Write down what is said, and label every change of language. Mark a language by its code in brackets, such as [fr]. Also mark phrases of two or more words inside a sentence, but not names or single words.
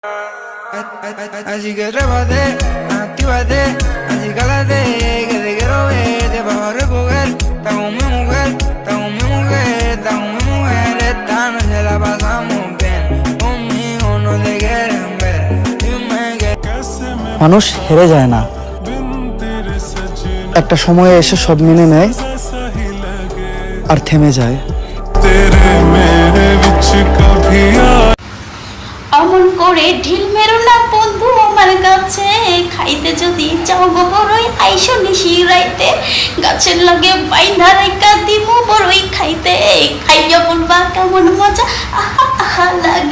[es] Así que trépate, actívate, así cálate, que te quiero ver, te vas a recoger. Está con mi mujer, está con mi mujer, está con mi mujer. Esta noche la pasamos bien, conmigo no te quieren ver. Dime que [bn] মানুষ হেরে যায় না, একটা সময়ে এসে সব মেনে নেয় আর থেমে যায়। অমন করে ঢিল মেরো না বন্ধু আমার কাছে, খাইতে যদি চাও গো বড়ই আইসো নিশি রাইতে, গাছের লগে বাইন্ধা রাইকা দিমু বড়ই খাইতে, খাইয়া বলবা কেমন মজা আহা আহা লাগে।